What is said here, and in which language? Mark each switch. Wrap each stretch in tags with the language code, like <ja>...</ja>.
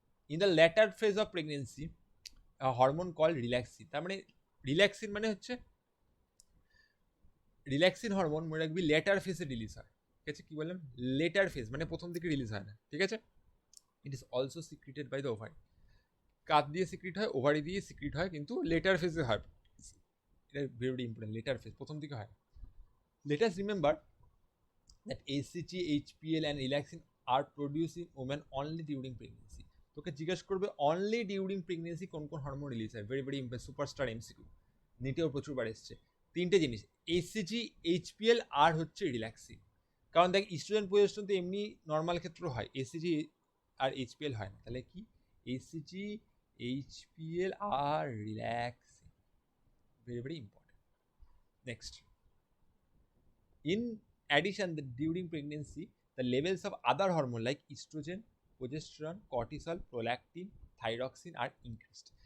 <en>in the latter phase of pregnancy hormone call relaxin,</en> <bn>তার মানে relaxin মানে হচ্ছে রিল্যাক্সিন হরমোন মনে রাখবি লেটার ফেজে রিলিজ হয়, ঠিক আছে, কি বললাম লেটার ফেজ মানে প্রথম দিকে রিলিজ হয় না, ঠিক আছে।</bn> <en>it is also secreted by the ovary,</en> <bn>কাত দিয়ে সিক্রিট হয়, ওভারি দিয়ে সিক্রিট হয়, কিন্তু লেটার ফেজে হয়, এটা very very important, letter phase, প্রথম দিকে হয়।</bn> <en>Let us remember that HCG, HPL and relaxin are produced in women only during pregnancy.</en> <bn>তোকে জিজ্ঞেস করবে</bn> <en>only during pregnancy</en> <bn>কোন কোন হরমোন রিলিজ হয়, ভেরি ভেরি সুপারস্টার এমসিকিউ, নিটেও প্রচুরবার এসছে। তিনটে জিনিস, HCG, HPL আর হচ্ছে রিল্যাক্সিন। কারণ দেখ ইস্ট্রোজেন প্রজেস্টেরন তো এমনি নর্মাল ক্ষেত্রেও হয়, HCG আর HPL হয় না, তাহলে কি HCG, HPL আর relaxin, very very important.</bn> <en>Next, in addition, during pregnancy, the levels of other hormones like estrogen, progesterone, cortisol, prolactin, thyroxine are increased.</en>